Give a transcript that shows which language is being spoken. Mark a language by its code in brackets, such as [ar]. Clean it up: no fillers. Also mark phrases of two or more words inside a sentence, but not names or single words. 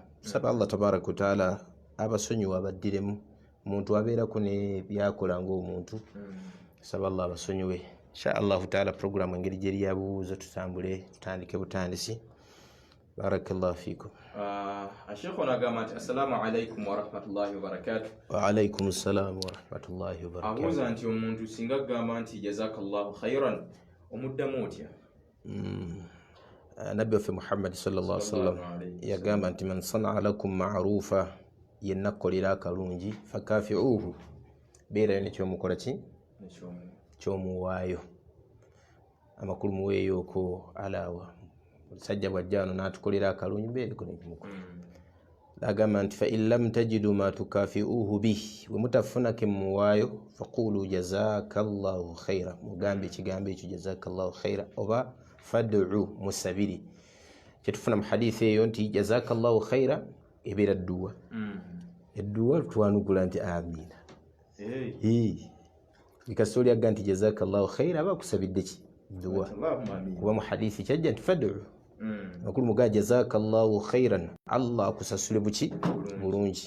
[lg] Tusaba [ar] الله تبارك وتعالى [lg] abasonyiwe abaddiremu omuntu abeerako ne byakola ng'omuntu. Tusaba Allah abasonyiwe [ar] إن شاء الله تعالى. [lg] Programu engeri gyeri ya bubuuzo tutambule tutandike butandisi. [ar] بارك الله فيكم. [lg] Sheikh onagamba nti [ar] السلام عليكم ورحمة الله وبركاته. وعليكم السلام ورحمة الله وبركاته. [lg] Abuuza nti omuntu singa agamba nti [ar] جزاك الله خيرا [lg] omuddamu otya? Nabbi waffe Muhammad [ar] صلى الله عليه وسلم [lg] yagamba nti [ar] من صنع لكم معروفا [lg] yenna akkolera akalungi fakafi'uhu beerayo nekyomukola ki kyomuwaayo. Amakulu muweeyooko alaawa omusajja bw'ajja wano n'atukolera akalungi beereko nekyomukola. Agamba nti [ar] فإن لم تجدوا ما تكافئونه به [lg] bwe mutafuna ke muwaayo [ar] فقولوا جزاك الله خيرا [lg] mugambe ekigambo ekyo [ar] جزاك الله خيرا [lg] oba fad'u musabiri. Kyetufuna mu hadithi eyo nti [ar] جزاك الله خيرا [lg] ebeera dduwa. Edduwa twanukula nti amiina. Ikasoli agga nti [ar] جزاك الله خيرا [lg] aba akusabidde ki dduwa kuba mu hadithi kyajja nti fad'u makulu mugaa [ar] جزاك الله خيرا [lg] Allah akusasule buki bulungi.